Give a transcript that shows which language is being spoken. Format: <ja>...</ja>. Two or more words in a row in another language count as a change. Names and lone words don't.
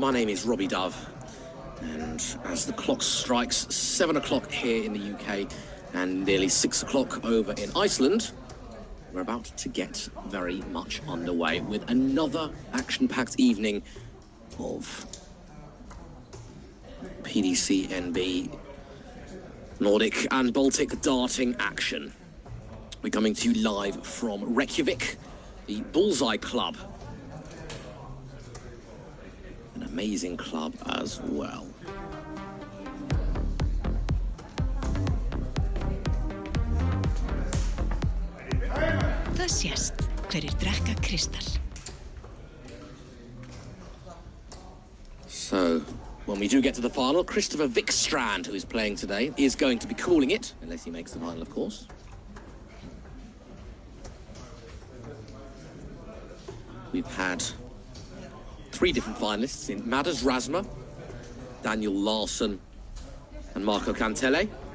<en>My name is Robbie Dove, and as the clock strikes 7 o'clock here in the UK and nearly 6 o'clock over in Iceland, we're about to get very much underway with another action-packed evening of PDC N&B Nordic and Baltic darting action. We're coming to you live from Reykjavik, the Bullseye Club. An amazing club as well.</en> <is>Það sést hverjir drekka kristall.</is> <en>So, when we do get to the final, Christopher Vikstrand, who is playing today, is going to be calling it, unless he makes the final, of course. We've had 3 different finalists in Madas Rasma, Daniel Larsson, and Marco Cantele.</en>